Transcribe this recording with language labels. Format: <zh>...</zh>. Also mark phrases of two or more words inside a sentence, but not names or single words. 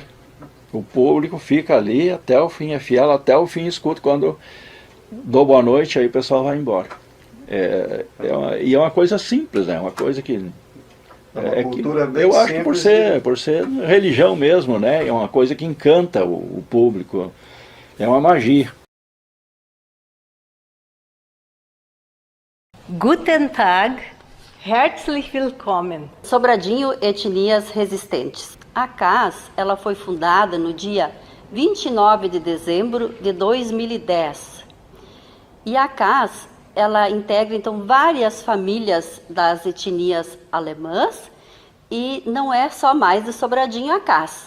<pt>O público fica ali até o fim, é fiel até o fim, escuta. Quando dou boa noite, aí o pessoal vai embora. E é uma coisa simples, né? Uma coisa que... eu acho que por ser religião mesmo, né? É uma coisa que encanta o público. É uma magia.</pt> <de>Guten Tag, herzlich willkommen.</de> <pt>Sobradinho Etnias Resistentes. A CAS, ela foi fundada no dia 29 de dezembro de 2010. E a CAS, ela integra então várias famílias das etnias alemãs e não é só mais de Sobradinho a CAS.</pt>